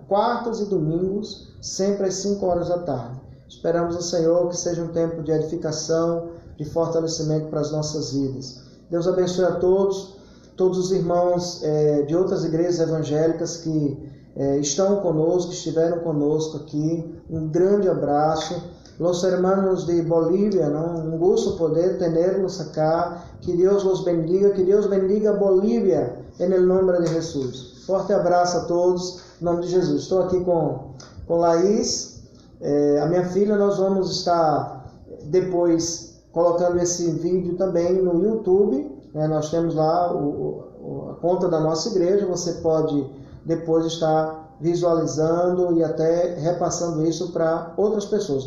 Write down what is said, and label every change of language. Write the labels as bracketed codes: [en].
[pt] Quartas e domingos, sempre às 5 horas da tarde. Esperamos no Senhor que seja um tempo de edificação, de fortalecimento para as nossas vidas. Deus abençoe a todos os irmãos de outras igrejas evangélicas que estão conosco, estiveram conosco aqui. Um grande abraço. [es] Los hermanos de Bolívia, ¿no? Un gusto poder tenerlos acá. Que Dios los bendiga, que Dios bendiga Bolívia, en el nombre de Jesús. [pt] Forte abraço a todos, em nome de Jesus. Estou aqui com Laís, a minha filha. Nós vamos estar depois colocando esse vídeo também no YouTube. Nós temos lá a conta da nossa igreja. Você pode depois estar visualizando e até repassando isso para outras pessoas.